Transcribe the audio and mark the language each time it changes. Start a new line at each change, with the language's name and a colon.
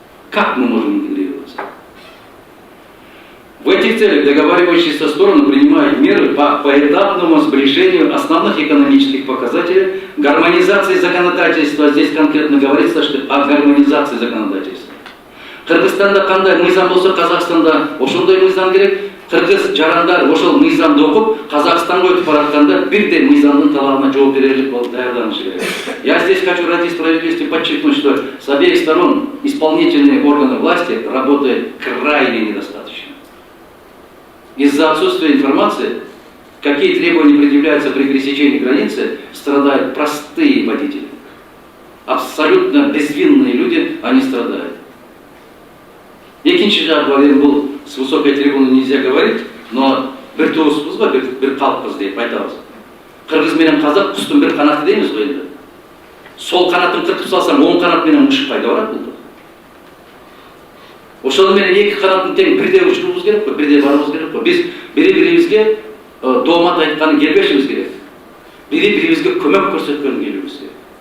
Russian: Как мы можем интегрироваться? В этих целях договаривающиеся стороны принимают меры по поэтапному сближению основных экономических показателей, гармонизации законодательства. Здесь конкретно говорится, что о гармонизации законодательства.
Kyrgyz: Кыргызстанда кандай мыйзам болсо, Казахстанда ошондой мыйзам керек. Кыргыз жарандар ошол мыйзамды окуп, Казахстанга өтүп баратканда бирдей мыйзамдын талабына жооп берерлик болуп даярданышы керек.
Russian: Я здесь хочу ради справедливости подчеркнуть, что с обеих сторон исполнительные органы власти работают крайне недостаточно. Из-за отсутствия информации, какие требования предъявляются при пересечении границы, страдают простые водители. Абсолютно безвинные люди, они страдают.
Kazakh: Екінші жағы бұл
Russian: с высокой трибуны нельзя говорить,
Kazakh: но бір туыспыз ба, бір қалыппыз деп айтамыз. Қырғыз менен қазақ құстың бір қанаты дейміз ғой енді. Сол қанатын қырқып салсаң, оң қанат менен ұшып қайда барады бұл?
Kyrgyz: Ошону менен
Kazakh: екі қанатын тең бірде ұшыруымыз керек қой, бірде баруымыз керек қой.
Kyrgyz: Біз бири-бирибизге доомат айтканын келбешибиз керек. Бири-бирибизге көмөк көрсөткөнүн келүүбүз керек.